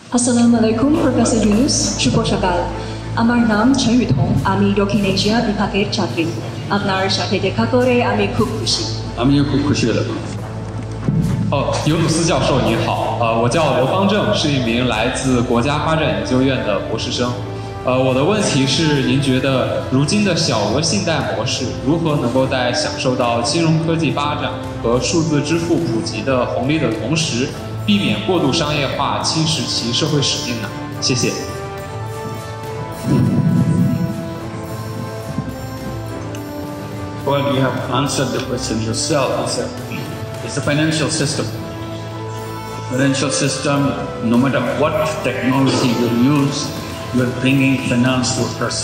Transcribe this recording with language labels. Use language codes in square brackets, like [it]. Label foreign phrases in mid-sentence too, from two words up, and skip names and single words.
[ar] Assalamualaikum Professor Yunus, [bn] শুভ সকাল। আমার নাম ছেন-ইউ-থং, আমি দক্ষিণ এশিয়া বিভাগের ছাত্রী। আপনার সাথে দেখা করে আমি খুব খুশি। আমিও খুব খুশি হলাম। [zh] 尤努斯教授您好，我叫刘方正，是一名来自国家发展研究院的博士生。我的问题是，您觉得如今的小额信贷模式如何能够在享受到金融科技发展和数字支付普及的红利的同时，避免过度商业化侵蚀其社会使命呢？谢谢。 [en] Well, you have answered the question yourself. It's the financial system. The financial system, no matter what technology you use, you are bringing finance to a person.